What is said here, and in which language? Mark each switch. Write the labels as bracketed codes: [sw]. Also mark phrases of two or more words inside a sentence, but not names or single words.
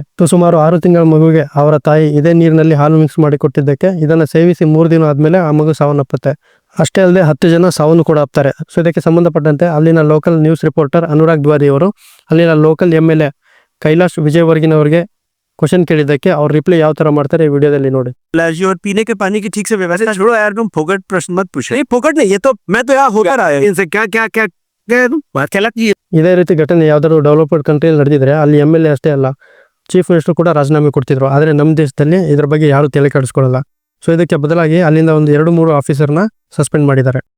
[kn] ಸುಮಾರು 6 ತಿಂಗಳ ಮಗುವಿಗೆ ಅವರ ತಾಯಿ ಇದೇ ನೀರಿನಲ್ಲಿ ಹಾಲು ಮಿಕ್ಸ್ ಮಾಡಿ ಕೊಟ್ಟಿದ್ದಕ್ಕೆ ಇದನ್ನ ಸೇವಿಸಿ 3 ದಿನ ಆದ್ಮೇಲೆ ಆ ಮಗು ಸಾವನ್ನಪ್ಪುತ್ತೆ. ಅಷ್ಟೇ ಅಲ್ಲದೆ 10 ಜನ ಸಾವನ್ನು ಕೂಡ ಅಪ್ತಾರೆ. ಸೊ ಇದಕ್ಕೆ ಸಂಬಂಧಪಟ್ಟಂತೆ ಅಲ್ಲಿನ [en] local news reporter [kn] ಅನುರಾಗ್ ದ್ವಾರಿ ಅವರು ಅಲ್ಲಿನ [en] local MLA [kn] ಕೈಲಾಶ್ ವಿಜಯವರ್ಗಿನ್ ಅವರಿಗೆ क्वेश्चन ಕೇಳಿದ್ದಕ್ಕೆ ಅವ್ರ ರಿಪ್ಲೈ ಯಾವ ತರ ಮಾಡ್ತಾರೆ ಈ ವಿಡಿಯೋದಲ್ಲಿ ನೋಡಿ. [hi] और पीने के पानी की ठीक से व्यवस्था छोड़ो यार, तुम फोकट प्रश्न मत पूछो. नहीं फोकट नहीं, ये तो मैं तो यहाँ हो क्या रहा है इनसे क्या क्या क्या क्या तुम बात क्या लगती है. [kn] ಇದೇ ರೀತಿ ಘಟನೆ ಯಾವ್ದಾದ್ರು ಡೆವಲಪ್ಡ್ ಕಂಟ್ರಿಯಲ್ಲಿ ನಡೆದಿದ್ರೆ ಅಲ್ಲಿ MLA ಅಷ್ಟೇ ಅಲ್ಲ [en] chief minister [kn] ಕೂಡ ರಾಜೀನಾಮೆ ಕೊಡ್ತಿದ್ರು. ಆದ್ರೆ ನಮ್ಮ ದೇಶದಲ್ಲಿ ಇದ್ರ ಬಗ್ಗೆ ಯಾರು ತಲೆ ಕೆಡಿಸ್ಕೊಳ್ಳಲ್ಲ. ಸೊ ಇದಕ್ಕೆ ಬದಲಾಗಿ ಅಲ್ಲಿಂದ ಒಂದು 2-3 ಆಫೀಸರ್ನ ಸಸ್ಪೆಂಡ್ ಮಾಡಿದ್ದಾರೆ.